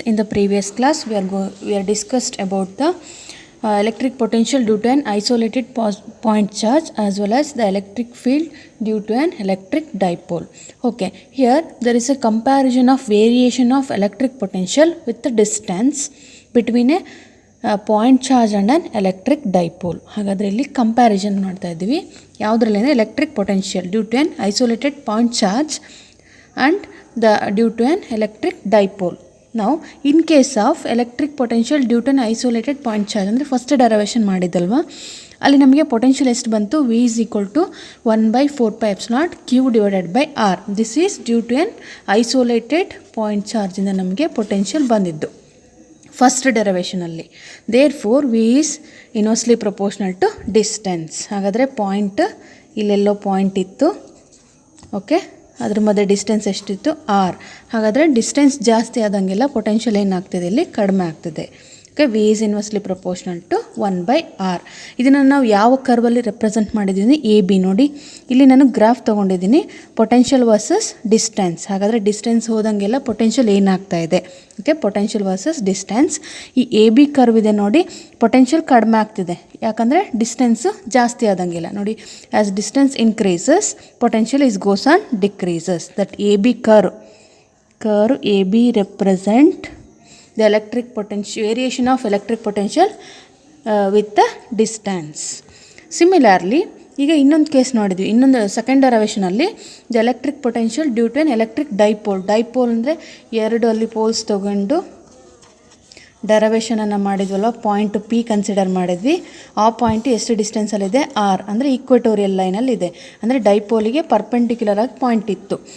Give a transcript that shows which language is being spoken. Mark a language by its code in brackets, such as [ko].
[en] In the previous class, we are discussed about the electric potential due to an isolated point charge as well as the electric field due to an electric dipole. Okay, here there is a comparison of variation of electric potential with the distance between a point charge and an electric dipole. [kn] ಹಾಗಾದರೆ ಇಲ್ಲಿ comparison ಮಾಡ್ತಾ ಇದ್ದೀವಿ ಯಾವುದರಲ್ಲಿ ಅಂದರೆ electric potential due to [en] an isolated point charge and due to an electric dipole. Now in case of electric potential due to an isolated point charge [kn] ಅಂದರೆ first derivation ಮಾಡಿದ್ದಲ್ವ, ಅಲ್ಲಿ ನಮಗೆ potential ಎಷ್ಟು ಬಂತು, [en] V is equal to 1/4πε0 Q divided by R. This is due to an isolated point charge [kn] ಇಂದ ನಮಗೆ potential ಬಂದಿದ್ದು first ಡೆರವೇಷನಲ್ಲಿ. [en] Therefore V is inversely proportional to distance. [kn] ಹಾಗಾದರೆ point ಇಲ್ಲೆಲ್ಲೋ point ಇತ್ತು, okay, ಅದ್ರ ಮಧ್ಯೆ ಡಿಸ್ಟೆನ್ಸ್ ಎಷ್ಟಿತ್ತು, ಆರ್. ಹಾಗಾದರೆ distance ಜಾಸ್ತಿ ಆದಂಗೆಲ್ಲ ಪೊಟೆನ್ಷಿಯಲ್ ಏನಾಗ್ತಿದೆ, ಇಲ್ಲಿ ಕಡಿಮೆ ಆಗ್ತಿದೆ. [en] Okay, V is inversely proportional to 1/r. [kn] ಇದನ್ನು ನಾವು ಯಾವ ಕರ್ವಲ್ಲಿ ರೆಪ್ರೆಸೆಂಟ್ ಮಾಡಿದ್ದೀವಿ, ಎ ಬಿ. ನೋಡಿ ಇಲ್ಲಿ ನಾನು ಗ್ರಾಫ್ ತೊಗೊಂಡಿದ್ದೀನಿ, ಪೊಟೆನ್ಷಿಯಲ್ ವರ್ಸಸ್ ಡಿಸ್ಟೆನ್ಸ್. ಹಾಗಾದರೆ ಡಿಸ್ಟೆನ್ಸ್ ಹೋದಂಗೆಲ್ಲ ಪೊಟೆನ್ಷಿಯಲ್ ಏನಾಗ್ತಾ ಇದೆ, ಓಕೆ, ಪೊಟೆನ್ಷಿಯಲ್ ವರ್ಸಸ್ ಡಿಸ್ಟೆನ್ಸ್. ಈ ಎ ಬಿ ಕರ್ವ್ ಇದೆ ನೋಡಿ, ಪೊಟೆನ್ಷಿಯಲ್ ಕಡಿಮೆ ಆಗ್ತಿದೆ, ಯಾಕಂದರೆ ಡಿಸ್ಟೆನ್ಸು ಜಾಸ್ತಿ ಆದಂಗಿಲ್ಲ. [en] ನೋಡಿ, as distance increases potential is goes on decreases. That A B curve AB represent the electric potential, variation of electric potential with the distance. [kn] Similarly, ಈಗ ಇನ್ನೊಂದು ಕೇಸ್ ನೋಡಿದ್ವಿ, ಇನ್ನೊಂದು second ಡೆರವೇಷನಲ್ಲಿ [en] The electric potential due to an electric dipole. [kn] Dipole ಅಂದರೆ ಎರಡು ಅಲ್ಲಿ poles ತೊಗೊಂಡು ಡೆರವೇಷನನ್ನು ಮಾಡಿದ್ವಲ್ಲ, point P consider ಮಾಡಿದ್ವಿ. ಆ ಪಾಯಿಂಟ್ ಎಷ್ಟು ಡಿಸ್ಟೆನ್ಸಲ್ಲಿದೆ, ಆರ್, ಅಂದರೆ ಈಕ್ವೆಟೋರಿಯಲ್ ಲೈನಲ್ಲಿದೆ, ಅಂದರೆ ಡೈಪೋಲಿಗೆ ಪರ್ಪೆಂಡಿಕ್ಯುಲರ್ ಆಗಿ ಪಾಯಿಂಟ್ ಇತ್ತು.